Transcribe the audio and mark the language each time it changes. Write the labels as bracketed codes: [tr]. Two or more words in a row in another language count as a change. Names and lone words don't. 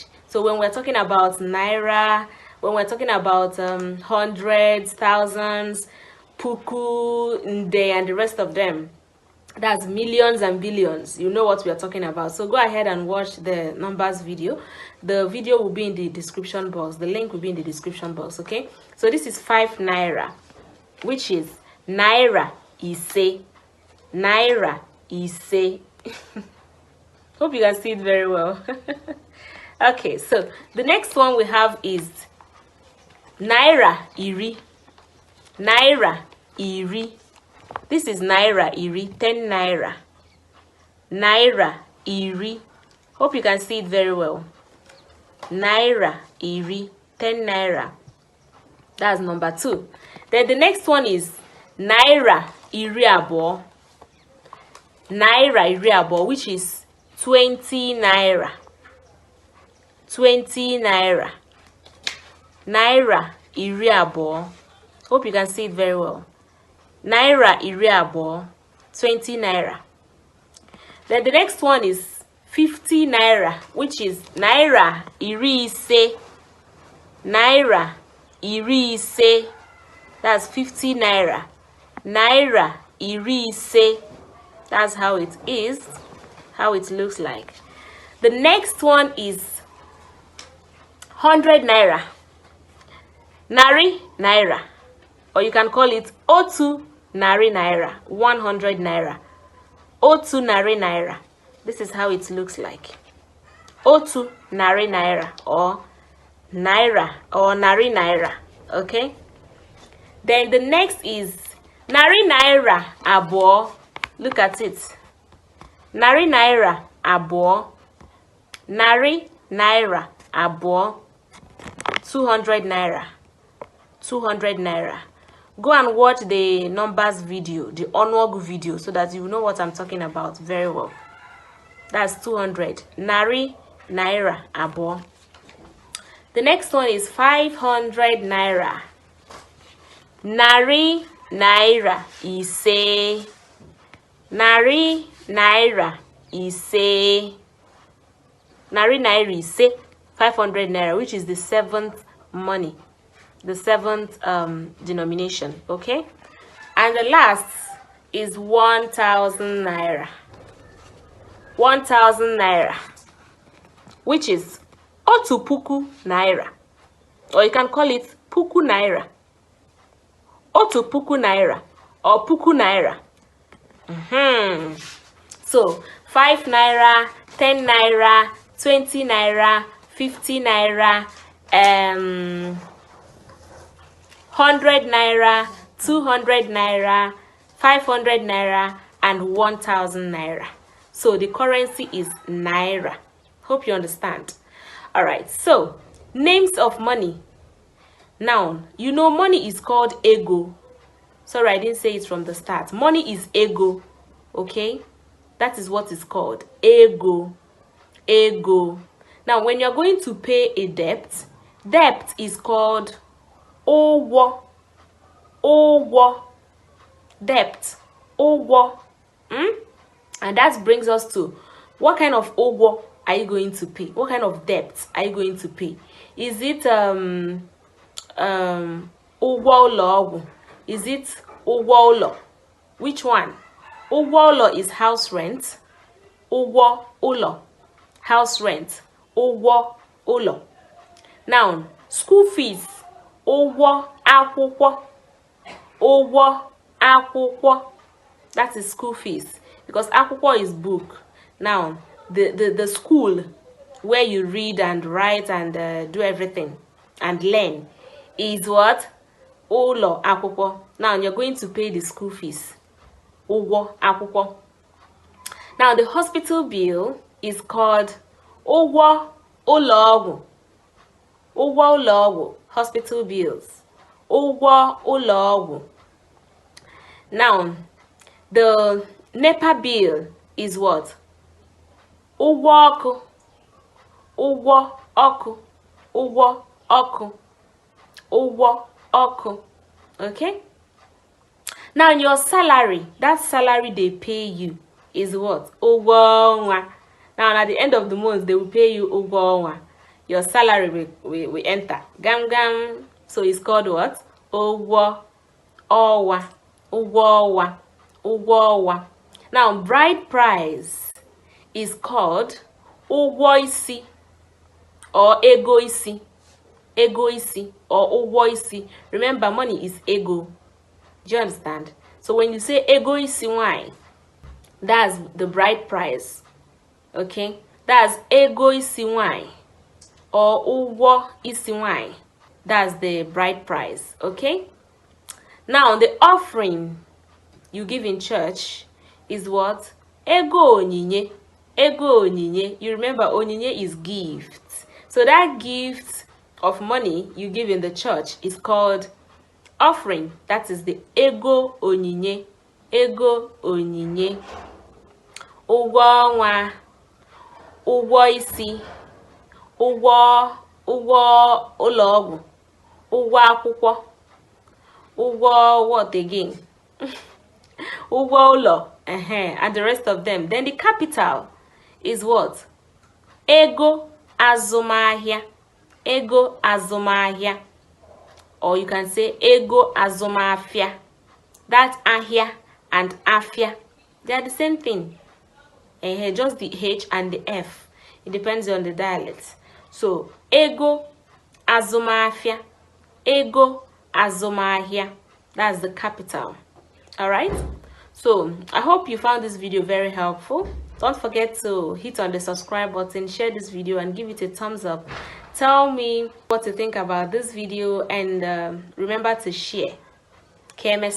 [en] So when we're talking about naira, when we're talking about hundreds, thousands, [ig] puku, nde, [en] and the rest of them, that's millions and billions. You know what we are talking about. So go ahead and watch the numbers video. The video will be in the description box. The link will be in the description box. Okay, so this is 5 naira, which is [ig] naira ise. Naira ise. [en] Hope you can see it very well. Okay, so the next one we have is [ig] naira iri. Naira iri. [en] This is [ig] naira iri, [en] 10 naira. [ig] Naira iri. [en] Hope you can see it very well. [ig] Naira iri, 10 naira. [en] That's number 2. Then the next one is [ig] naira iri abo. Naira iri abo, [en] which is 20 naira. [ig] 20 naira. Naira iri abo. [en] Hope you can see it very well. [ig] Naira iri abo, 20 naira. [en] Then the next one is 50 naira, which is [ig] naira iri ise. Naira iri ise. [en] That's 50 naira. [ig] Naira iri ise. [en] That's how it is, how it looks like. The next one is 100 naira. [ig] Nari naira. [en] Or you can call it [ig] Otu nari naira, [en] 100 naira. [ig] Otu nari naira. [en] This is how it looks like. [ig] Otu nari naira or naira or nari naira. Okay. [en] Then the next is nari naira abo. Look at it. [ig] Nari naira abo. Nari naira abo. [en] 200 naira. 200 naira. Go and watch the numbers video, the onwog video, so that you know what I'm talking about very well. That's 200. [ig] Nari naira abo. [en] The next one is 500 naira. [ig] Nari naira ise. Nari naira ise. Nari naira ise. [en] 500 naira, which is the 7th money. The 7th denomination. Okay, and the last is 1000 naira. 1000 naira, which is [ig] Otupuku naira, [en] or you can call it [ig] Puku naira. Otupuku naira or Puku naira. [en] So 5 naira, 10 naira, 20 naira, 50 naira, 100 naira, 200 naira, 500 naira, and 1000 naira. So the currency is naira. Hope you understand. All right, so names of money Now, you know money is called ego. Sorry, I didn't say it from the start. Money is ego, okay? That is what it's called, [ig] ego, ego. [en] Now, when you're going to pay a debt, debt is called [ig] owo, owo, [en] debt, owo. And that brings us to, what kind of owo are you going to pay? What kind of debt are you going to pay? Is it [ig] ụgwọ ụlọ ọgwụ? [en] Is it [ig] ụgwọ ụlọ? [en] Which one? [ig] Ụgwọ ụlọ [en] is house rent. [ig] Ụgwọ ụlọ, [en] house rent. [ig] Ụgwọ ụlọ. [en] Now, school fees. [ig] Ụgwọ akwụkwọ. Ụgwọ akwụkwọ. [en] That is school fees, because akwụkwọ is book. Now, the school where you read and write and do everything and learn is what? [ig] Ụlọ akwụkwọ. [en] Now, you're going to pay the school fees. [ig] Ụgwọ akwụkwọ. [en] Now, the hospital bill is called [ig] ụgwọ ụlọ ọgwụ. Ụgwọ ụlọ ọgwụ, [en] hospital bills. [ig] Ụgwọ ụlọ ọgwụ. [en] Now, the NEPA bill is what? [ig] Ụgwọ ọkụ. Ụgwọ ọkụ. Ụgwọ ọkụ. Ụgwọ ọkụ. [en] Okay? Now, your salary, that salary they pay you is what? [ig] Ụgwọ ọnwa. [en] Now, at the end of the month, they will pay you [ig] ụgwọ ọnwa. [en] Your salary will enter. [ig] Gam gam. [en] So it's called what? [ig] Ụgwọ ọnwa. Ụgwọ ọnwa. Ụgwọ ọnwa. [en] Now, bride price is called [ig] ụgwọ isi [en] or [ig] ego isi. Ego isi or ụgwọ isi. [en] Remember, money is ego. Do you understand? So when you say [ig] ego isi [en] why, that's the bride price. Okay? That's [ig] ego isi [en] why or [ig] ụgwọ isi [en] why. That's the bride price. Okay? Now, the offering you give in church is what? [ig] Ego onyinye. Ego onyinye. [en] You remember, onyinye is gift. So that gift of money you give in the church is called offering. That is the [ig] ego onyinye. Ego onyinye. Ụgwọ ọnwa. Ụgwọ isi. Ụgwọ ụlọ ọgwụ. Ụgwọ akwụkwọ. Ụgwọ [en] what again? [ig] Ụgwọ ụlọ. [en] And the rest of them. Then the capital is what? [ig] Ego azụmahịa. Ego azụmahịa. [en] Or you can say [ig] ego azụmahịa. [en] That ahịa and afịa, they are the same thing. Just the H and the F. It depends on the dialect. So, [ig] ego azụmahịa. Ego azụmahịa. [en] That's the capital. Alright? So, I hope you found this video very helpful. Don't forget to hit on the subscribe button, share this video, and give it a thumbs up. Tell me what you think about this video, and remember to share.